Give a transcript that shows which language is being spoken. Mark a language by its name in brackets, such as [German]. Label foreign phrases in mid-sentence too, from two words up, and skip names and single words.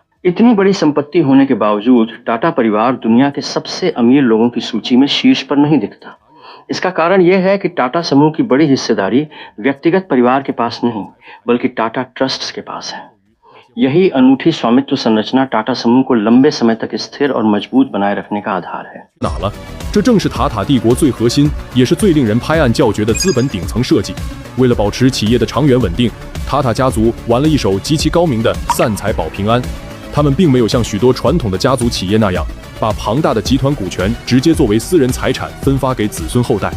[Hindi] इतनी बड़ी संपत्ति होने के बावजूद टाटा परिवार दुनिया के सबसे अमीर लोगों की सूची में शीर्ष पर नहीं दिखता। इसका कारण यह है कि टाटा समूह की बड़ी हिस्सेदारी व्यक्तिगत परिवार के पास नहीं, बल्कि टाटा ट्रस्ट्स के पास है। यही अनूठी स्वामित्व संरचना टाटा समूह को लंबे समय तक स्थिर और मजबूत बनाए रखने का आधार है। [Chinese] 哪了？这正是塔塔帝国最核心，也是最令人拍案叫绝的资本顶层设计。为了保持企业的长远稳定，塔塔家族玩了一手极其高明的散财保平安。他们并没有像许多传统的家族企业那样，把庞大的集团股权直接作为私人财产分发给子孙后代。